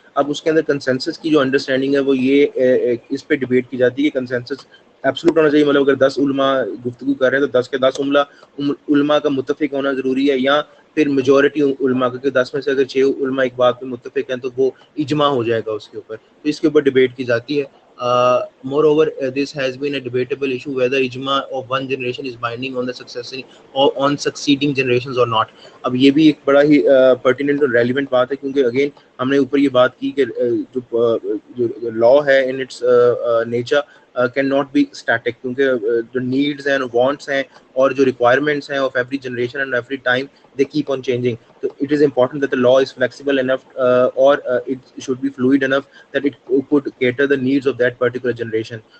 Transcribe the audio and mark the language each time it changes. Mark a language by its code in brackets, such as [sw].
[ur] اب اس کے اندر کنسنسس کی جو انڈرسٹینڈنگ ہے وہ یہ اس پہ ڈبیٹ کی جاتی ہے کہ کنسنسس ایبسولوٹ ہونا چاہیے. مطلب اگر 10 علماء گفتگو کر رہے ہیں تو 10 کے 10 علماء کا متفق ہونا ضروری ہے، یا پھر میجورٹی علماء کا، کہ 10 میں سے اگر 6 علماء ایک بات پہ متفق ہیں تو وہ اجماع ہو جائے گا اس کے اوپر. تو اس کے اوپر ڈبیٹ کی جاتی ہے. [en] Moreover, this has been a debatable issue whether ijma of one generation is binding on the successor or on succeeding generations or not. [ur] اب یہ بھی ایک بڑا ہی pertinent اور relevant بات ہے، کیونکہ اگین ہم نے اوپر یہ بات کی کہ جو لا ہے [en] in its nature can not be static، [ur] کیونکہ جو needs ہیں wants ہیں اور جو requirements ہیں [en] of every generation and every time they keep on changing. So it is important that the law is flexible enough or it should be fluid enough that it could cater the needs of that particular generation.